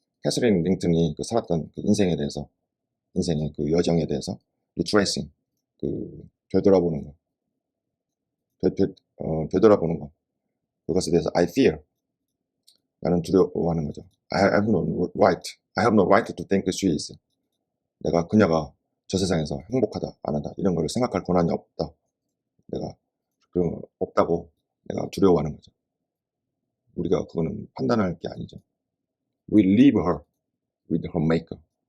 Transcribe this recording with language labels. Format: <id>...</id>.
<ko>캐서린 링턴이 그 살았던 그 인생의 그 여정에 대해서 retracing, 그 되돌아보는 거, 되돌아보는 거. 그것에 대해서</ko> <en>I fear,</en> <ko>나는 두려워하는 거죠.</ko> <en>I have no right to think she is.</en> <ko>그녀가 저 세상에서 행복하다, 안 하다, 이런 걸 생각할 권한이 없다. 없다고 내가 두려워하는 거죠. 우리가 그거는 판단할 게 아니죠.</ko> <en>We leave her with her maker.</en>